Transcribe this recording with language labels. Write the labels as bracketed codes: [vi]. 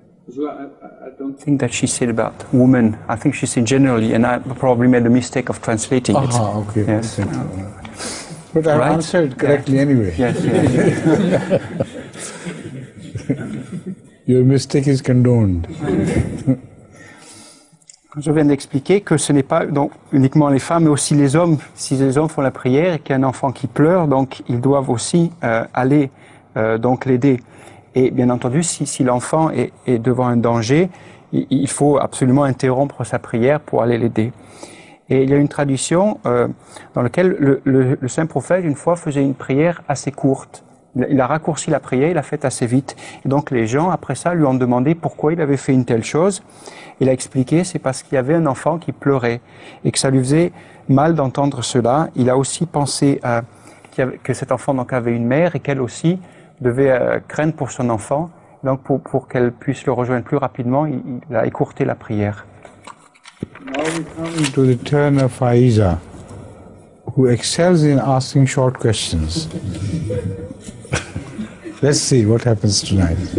[en] I don't think that she said about women. I think she said generally, and I probably made a mistake of translating it. Okay. Yes. But I Right? answered correctly anyway. Yes. Your mistake is condoned. [fr] Je viens d'expliquer que ce n'est pas donc uniquement les femmes, mais aussi les hommes. Si les hommes font la prière et qu'il y a un enfant qui pleure, donc ils doivent aussi aller donc l'aider. Et bien entendu, si l'enfant est devant un danger, il faut absolument interrompre sa prière pour aller l'aider. Et il y a une tradition dans laquelle le saint prophète, une fois, faisait une prière assez courte. Il a raccourci la prière, il l'a faite assez vite. Et donc les gens, après ça, lui ont demandé pourquoi il avait fait une telle chose. Il a expliqué, c'est parce qu'il y avait un enfant qui pleurait et que ça lui faisait mal d'entendre cela. Il a aussi pensé que cet enfant donc avait une mère et qu'elle aussi devait craindre pour son enfant. Donc pour qu'elle puisse le rejoindre plus rapidement, il a écourté la prière. [en] Now we come to the turn of Faiza, who excels in asking short questions. Let's see what happens tonight.